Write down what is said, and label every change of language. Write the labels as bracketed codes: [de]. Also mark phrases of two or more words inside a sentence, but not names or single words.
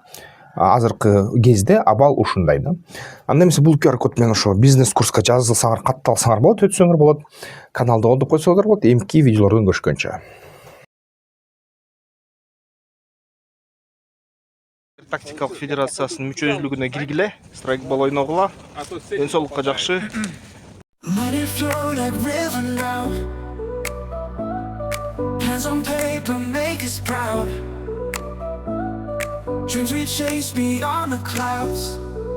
[ky] Азыркы кезде абал ушундай да. Анда эмесе бул QR код менен ошо бизнес курска жазылсаңар, катталсаңар болот, өтсөңөр болот. Каналды колдоп койсоңор болот. Эмки видеолордон көрүшкөнчө. Тактикалык федерациясынын мүчөлүгүнө киргиле, страйкбол ойногула. Ден соолукка жакшы. [en] Money flow like river now. Hands on paper make us proud. Dreams we chase beyond the clouds.